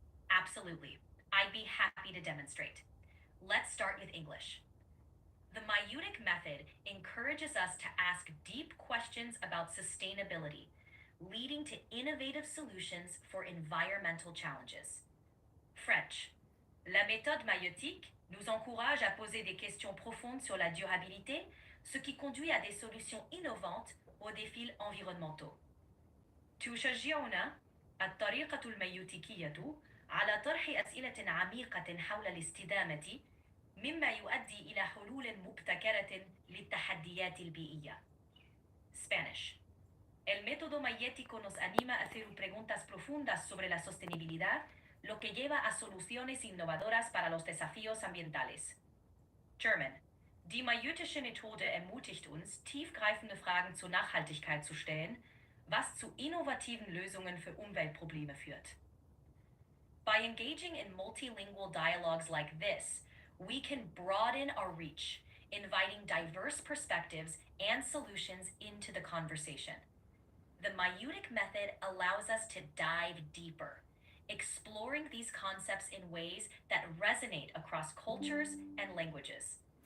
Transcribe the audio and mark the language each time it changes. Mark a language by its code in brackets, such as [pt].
[en] Absolutely. I'd be happy to demonstrate. Let's start with English. The Maieutic method encourages us to ask deep questions about sustainability, leading to innovative solutions for environmental challenges. French. [fr] La méthode maïeutique nous encourage à poser des questions profondes sur la durabilité, ce qui conduit à des solutions innovantes aux défis environnementaux. [ar] تشجعنا الطريقة الميوتيكية على طرح أسئلة عميقة حول الاستدامة، مما يؤدي إلى حلول مبتكرة للتحديات البيئية. [en] Spanish. [es] El método mayético nos anima a hacer preguntas profundas sobre la sostenibilidad, lo que lleva a soluciones innovadoras para los desafíos ambientales. [en] German. [de] Die mayütische Methode ermutigt uns, tiefgreifende Fragen zur Nachhaltigkeit zu stellen, was zu innovativen Lösungen für Umweltprobleme führt. [en] By engaging in multilingual dialogues like this, we can broaden our reach, inviting diverse perspectives and solutions into the conversation. The Maieutic method allows us to dive deeper, exploring these concepts in ways that resonate across cultures and languages.